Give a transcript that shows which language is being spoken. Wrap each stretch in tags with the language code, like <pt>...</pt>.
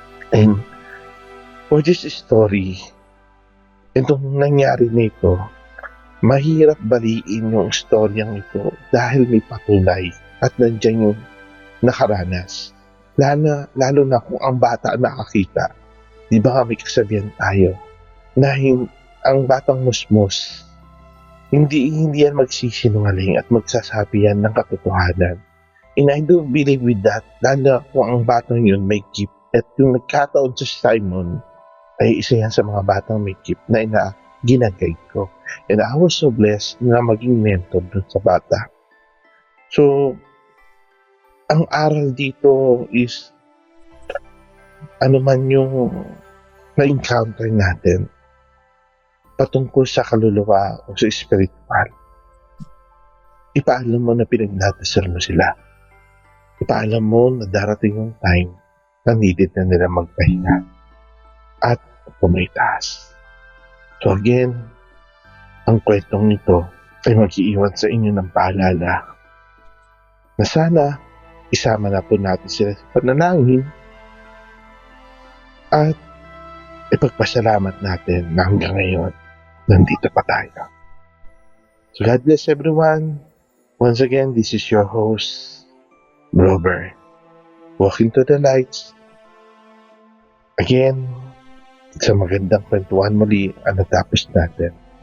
<en>And for this story,</en> <tl>itong nangyari nito, mahirap baliin yung storyang ito dahil may patunay at nandiyan yung nakaranas. Lalo na kung ang bata nakakita. Di ba nga may kasabihan tayo na ang batang musmus, hindi yan magsisinungaling at magsasabi yan ng katotohanan.</tl> <en>And I don't believe with that,</en> <tl>lalo kung ang batang yun may gift. At yung nagkataon sa Simon, ay isa yan sa mga batang may gift na ginaguide ko.</tl> <en>And I was so blessed</en> <tl>na maging mentor dun sa bata. So, ang aral dito is, ano man yung na-encounter natin, patungkol sa kaluluwa o sa spiritual, ipaalam mo na pinagdadasal mo sila. Ipaalam mo na darating yung time na needed na nila magpahinga at pumaitaas. So again, ang kwentong ito ay mag-iiwan sa inyo ng paalala na sana isama na po natin sila sa panalangin at ipagpasalamat natin na hanggang ngayon nandito pa tayo.</tl> <en>So God bless everyone. Once again, this is your host, Robert. Walking to the lights.</en> <tl>Again, sa magandang kwentuhan muli ang natapos natin.</tl>